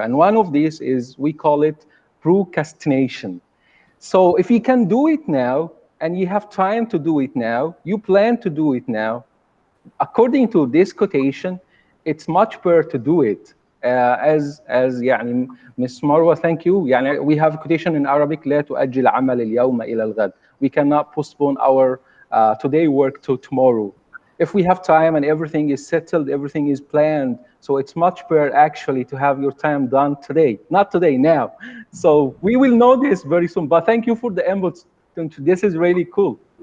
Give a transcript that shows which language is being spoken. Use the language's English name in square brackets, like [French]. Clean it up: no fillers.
[English] And one of these is, we call it procrastination. So if you can do it now and you have time to do it now, you plan to do it now, according to this quotation, it's much better to do it. As يعني Miss Marwa, thank you. [Arabic] يعني [English] we have a quotation in Arabic: [Arabic] لا تؤجل عمل اليوم إلى الغد. [English] We cannot postpone our today work to tomorrow. If we have time and everything is settled, everything is planned, so it's much better actually to have your time done today, not today, now. So we will know this very soon. But thank you for the inputs. This is really cool.